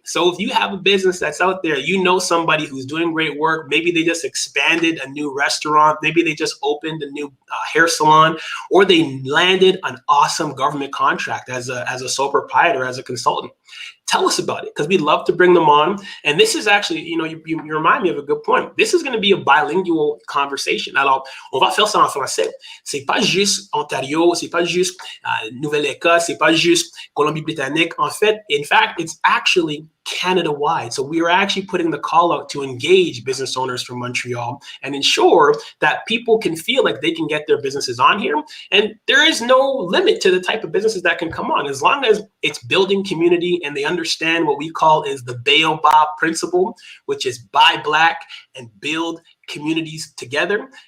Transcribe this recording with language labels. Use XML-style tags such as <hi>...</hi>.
<en>So if you have a business that's out there, you know somebody who's doing great work, maybe they just expanded a new restaurant, maybe they just opened a new hair salon, or they landed an awesome government contract as a sole proprietor, as a consultant. Tell us about it, because we'd love to bring them on. And this is actually, you remind me of a good point. This is going to be a bilingual conversation.</en> <fr>Alors, on va faire ça en français. C'est pas juste Ontario, c'est pas juste Nouvelle-Écosse, c'est pas juste Colombie-Britannique.</fr> <en>In fact, it's actually Canada-wide. So we are actually putting the call out to engage business owners from Montreal and ensure that people can feel like they can get their businesses on here. And there is no limit to the type of businesses that can come on, as long as it's building community and they understand what we call is the Baobab principle, which is buy Black and build communities together.</en>